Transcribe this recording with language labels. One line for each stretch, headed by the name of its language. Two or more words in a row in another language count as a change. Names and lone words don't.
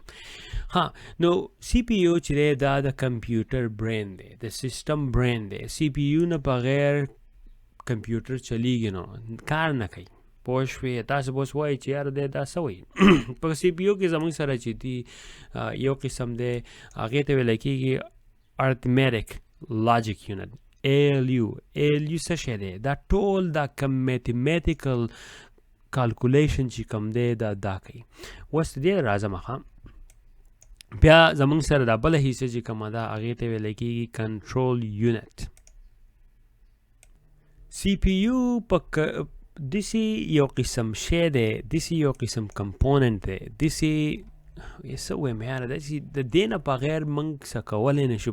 Pashto: نو سی پی یو چې دی دا د
English: computer brain
Pashto: دی، د
English: system brain
Pashto: دی. سی پی یو نه بغیر کمپیوټر چلیږي نو کار نه کوي. پوه شوې؟ تاسو به اوس وایي چې یاره دی دا څه وایي. په سی پی یو کې زموږ سره چې دی یو قسم دی هغې ته ویلی کېږي
English: arithmetic logic unit ALU.
Pashto: ALU څه شی دی؟ دا ټول دا کم
English: mathematical calculation
Pashto: چې کوم دی دا کوي. اوس دې راځم ښه بیا زموږ سره دا بله حصه چې کومه ده هغې ته ویلی کېږي
English: control unit.
Pashto: سی پی یو په داسې یو قسم شی دی، داسې یو قسم کمپوننټ دی، داسې څه ووایم یاره داسې د دې نه بغیر موږ څه کولی نه شو.